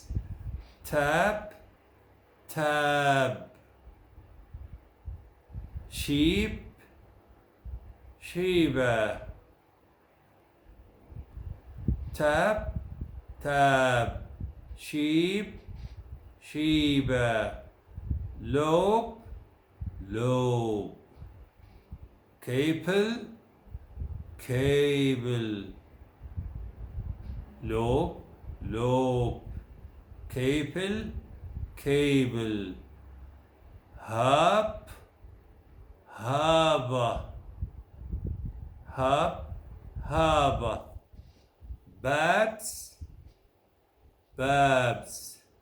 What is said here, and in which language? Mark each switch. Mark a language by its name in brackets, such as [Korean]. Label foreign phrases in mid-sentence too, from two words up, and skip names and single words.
[English] Tap, tab. Sheep, Sheba. Tap, tab. Sheep, Sheba. Lobe, lobe. Capel, cable. Lobe, lobe. Capel, cable. Hap, haba. Hap, haba. Babs, babs.